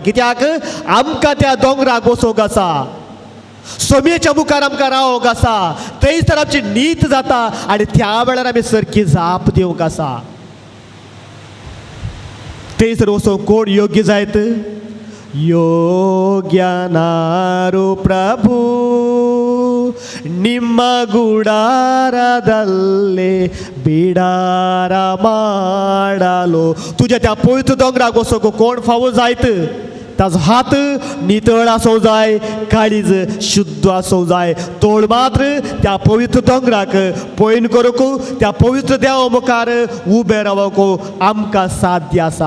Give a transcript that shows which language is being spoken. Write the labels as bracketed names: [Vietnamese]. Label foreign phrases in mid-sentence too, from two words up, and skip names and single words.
[Konkani] कित्याक आमकां त्या दोंगराक वचोंक आसा, सोम्येच्या मुखार आमकां रावोंक आसा, थंयसर आमची न्हीद जाता आनी त्या वेळार आमी सारकी जाप दिवंक आसा. थंयसर वचोंक कोण योग्य जायत? [Kannada] ಯೋಗ್ಯನಾರು ಪ್ರಭು ನಿಮ್ಮ ಗುಡಾರದಲ್ಲೇ ಬಿಡಾರ ಮಾಡಲು. [Konkani] तुझ्या त्या पवित्र दोंगराक वचोंक कोण फावो जायत? ताचो हात नितळ आसूंक जाय, काळीज शुद्ध आसूंक जाय. तोळ मात्र त्या पवित्र दोंगराक पयन करूंक, त्या पवित्र देवा मुखार उबे रावंक आमकां साध्य आसा.